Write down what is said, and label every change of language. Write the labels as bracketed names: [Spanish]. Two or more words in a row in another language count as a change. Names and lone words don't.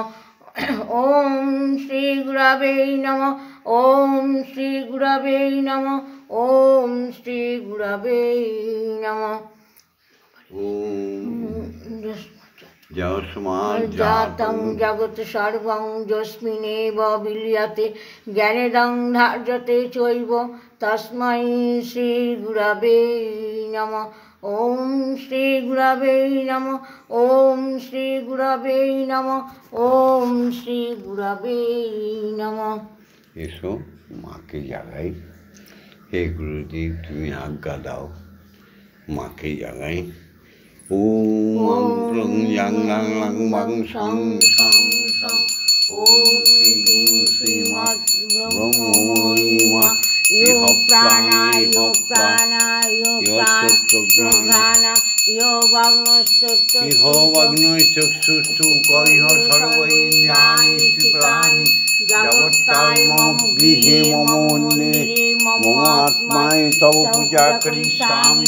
[Sanskrit] ওম শ্রী গুরবে নমঃ। ওম শ্রী গুরবে নমঃ। ওম শ্রী গুরবে নমঃ। যস্মাজ্জাतं জগৎ সর্বং যস্মিন্নেব বিলীয়তে জ্ঞানেদং ধার্যতে চৈব তস্मै শ্রী গুরবে নমঃ। ওম শ্রী গুরবে নমঃ। ওম শ্রী গুরবে নমঃ। ওম শ্রী গুরবে নমঃ। [Bangla] এসো মাকে জাগাই। হে গুরুদেব, তুমি আজ্ঞা দাও, মাকে জাগাই। [Sanskrit] ওম মন্ত্রং ইয়াং লাং লাং বাং সং সং সং। ওম ক্রিং শ্রীমৎ ব্রহ্মময়ী মা ইহ প্রাণায় প্রাণা ইহ বাগ্নশ্চক্ষুষু ইহ সর্বৈন্দ্রিয়াণি প্রাণি জগত্তায় মম গৃহে মম মন্দিরে মম আত্মায় তব পূজা করিষ্যামি।